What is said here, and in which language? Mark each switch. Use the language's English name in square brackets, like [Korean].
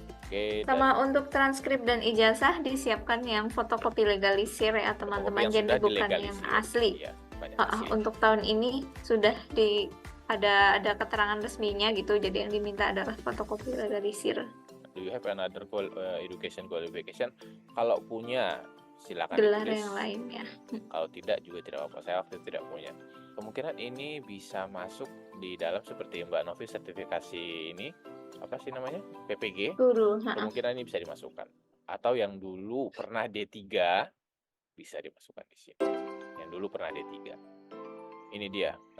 [Indonesian] Oke, sama untuk transkrip dan ijazah disiapkan yang fotokopi legalisir ya teman-teman, jadi bukan yang asli. Ya, untuk tahun ini sudah ada keterangan resminya gitu, jadi yang diminta adalah fotokopi legalisir. [English] Do you have another education qualification? [Indonesian] Kalau punya silakan gelar ditulis. yang lainnya. Kalau tidak juga tidak apa-apa. Saya waktu itu tidak punya. Kemungkinan ini bisa masuk di dalam seperti Mbak Novi sertifikasi ini, apa sih namanya? PPG. Guru. Kemungkinan ini bisa dimasukkan. Atau yang dulu pernah D3 bisa dimasukkan di sini. Yang dulu pernah D3. Ini dia.